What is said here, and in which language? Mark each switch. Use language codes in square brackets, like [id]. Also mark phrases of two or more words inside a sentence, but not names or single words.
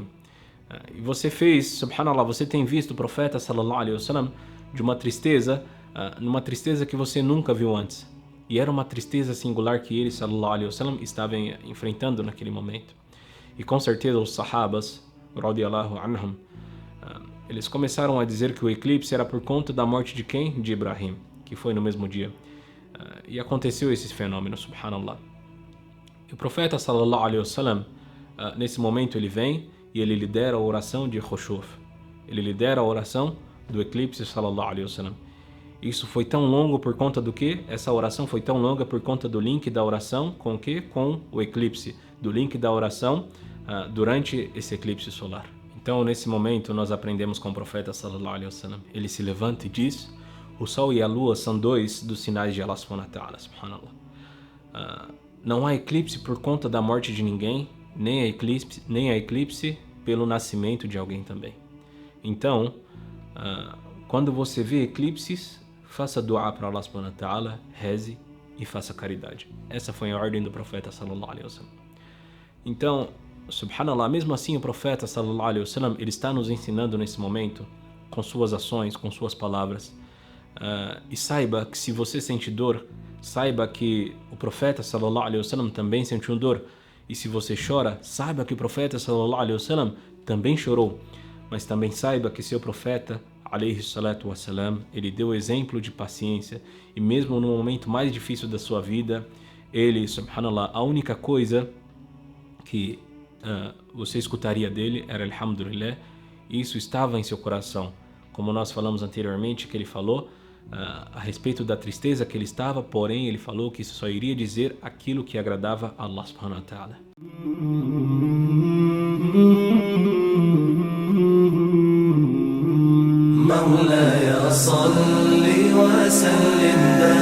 [pt] E você subhanallah, você tem visto o profeta [ar] صلى الله عليه وسلم [pt] de uma tristeza, numa tristeza que você nunca viu antes. E era uma tristeza singular que ele, [ar] صلى الله عليه وسلم, [pt] estava enfrentando naquele momento. E com certeza os sahabas, [ar] رضي الله عنهم, [pt] eles começaram a dizer que o eclipse era por conta da morte de quem? De Ibrahim, que foi no mesmo dia. E aconteceu esse fenômeno, subhanallah. E o profeta [ar] صلى الله عليه وسلم, [pt] nesse momento ele vem e ele lidera a oração de Khushuf. Ele lidera a oração do eclipse, [ar] صلى الله عليه وسلم. [pt] Isso foi tão longo por conta do quê? Essa oração foi tão longa por conta do link da oração com o quê? Com o eclipse. Do link da oração durante esse eclipse solar. Então, nesse momento, nós aprendemos com o profeta [ar] صلى الله عليه وسلم. [pt] Ele se levanta e diz: o sol e a lua são dois dos sinais de [ar] الله سبحانه وتعالى, [pt] subhanallah. Não há eclipse por conta da morte de ninguém, nem a eclipse pelo nascimento de alguém também. Então, quando você vê eclipses, faça dua para [ar] الله سبحانه وتعالى, [pt] reze e faça caridade. Essa foi a ordem do profeta [ar] صلى الله عليه وسلم. [pt] Então, subhanallah, mesmo assim o profeta [ar] صلى الله عليه وسلم, [pt] ele está nos ensinando nesse momento, com suas ações, com suas palavras. E saiba que se você sente dor, saiba que o profeta [ar] صلى الله عليه وسلم [pt] também sentiu dor. E se você chora, saiba que o profeta [ar] صلى الله عليه وسلم [pt] também chorou. Mas também saiba que seu profeta, [ar] عليه الصلاة والسلام, [pt] ele deu exemplo de paciência. E mesmo no momento mais difícil da sua vida, ele, subhanallah, a única coisa que você escutaria dele era alhamdulillah, e isso estava em seu coração. Como nós falamos anteriormente, que ele falou a respeito da tristeza que ele estava, porém ele falou que isso só iria dizer aquilo que agradava a [ar] الله سبحانه وتعالى. مولاي صل وسلم